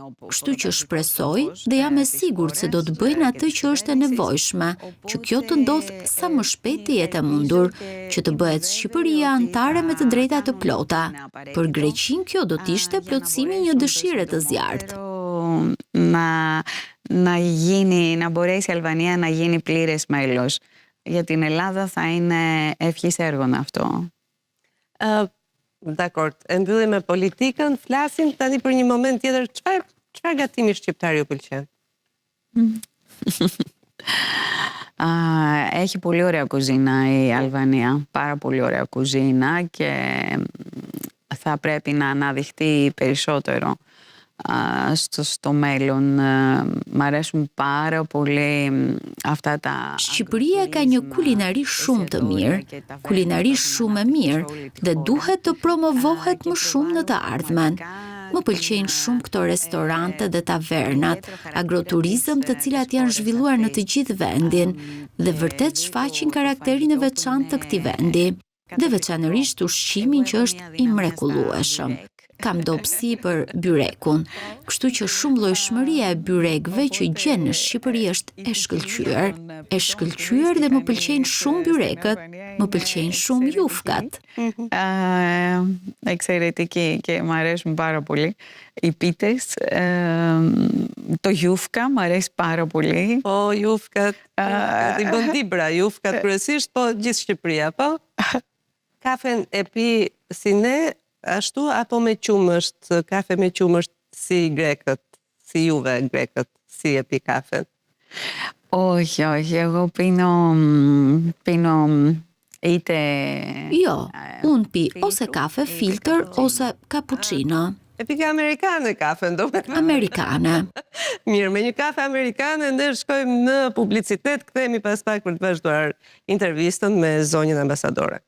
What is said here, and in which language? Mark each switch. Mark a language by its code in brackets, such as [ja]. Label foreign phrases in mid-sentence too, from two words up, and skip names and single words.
[sq] Kështu që shpresoj dhe jam e sigurt se do të bëjnë atë që është e nevojshme, që kjo të ndodhë sa më shpejt të jetë e mundur, që të bëhet Shqipëria anëtare me të drejta të plota. Për Greqinë kjo do të ishte plotësimi një dëshire të zjarrt. [el] Να μπορέσει η Αλβανία να γίνει πλήρες μέλος. Για την Ελλάδα θα είναι ευχής έργων αυτό. [sq] Dakord, e mbyllim me politikën, flasim tani për një moment tjetër, çfarë gatimi shqiptar ju pëlqen? [el] Έχει πολύ ωραία κουζίνα η Αλβανία, πάρα πολύ ωραία κουζίνα και θα πρέπει να αναδειχθεί περισσότερο στο μέλλον. Μ' αρέσουν πάρα πολύ αυτά τα... [sq] Shqipëria ka një kulinari shumë të mirë, kulinari shumë e mirë dhe duhet të promovohet më shumë në të ardhmen. Më pëlqejnë shumë këto restorante dhe tavernat, agroturizëm të cilat janë zhvilluar në të gjithë vendin dhe vërtet shfaqin karakterin e veçantë të këtij vendi, dhe veçanërisht ushqimin që është i mrekullueshëm. Kam dobësi për byrekun, kështu që shumë llojshmëria e byrekëve që gjen në Shqipëri është e shkëlqyer dhe më pëlqejnë shumë byrekët, më pëlqejnë shumë jufkat. [el] Εξαιρετική και μου αρέσουν πάρα πολύ. Οι πίτες, το γιούφκα μου αρέσει πάρα πολύ. [sq] Po, jufkat, i bën dibra, jufkat kryesisht, po gjithë Shqipëria, po? Kafen e pi si ne, ashtu apo me qumësht, kafe me qumësht si grekët, si juve grekët, si e pi kafen? [el] Όχι, όχι, εγώ πίνω είτε... [sq] Jo, unë pi ose kafe filtër ose cappuccino. E pi ka amerikane kafen, do me Amerikane. Mirë, me një kafe amerikane, ne shkojmë në publicitet, kthehemi pas pak për të vazhduar intervistën me zonjën ambasadore.